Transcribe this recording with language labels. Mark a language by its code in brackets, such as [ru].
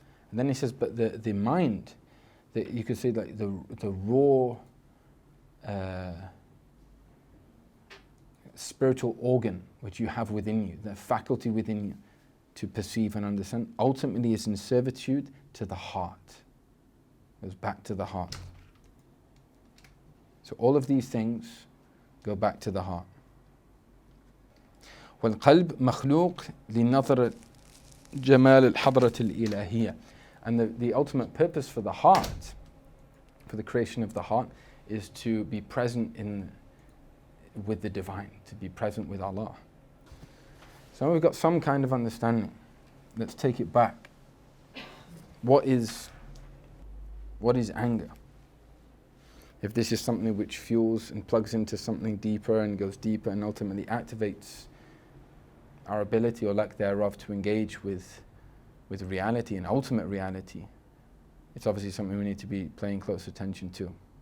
[en] And then he says, but the mind, you could say like the raw spiritual organ which you have within you, the faculty within you to perceive and understand, ultimately is in servitude to the heart. It goes back to the heart. So all of these things go back to the heart. [ar] والقلب مخلوق لنظر جمال الحضرة الإلهية. [en] And the ultimate purpose for the heart, for the creation of the heart, is to be present with the divine, to be present with Allah. So we've got some kind of understanding. Let's take it back. What is anger? If this is something which fuels and plugs into something deeper and goes deeper and ultimately activates our ability or lack thereof to engage with reality and ultimate reality, it's obviously something we need to be paying close attention to.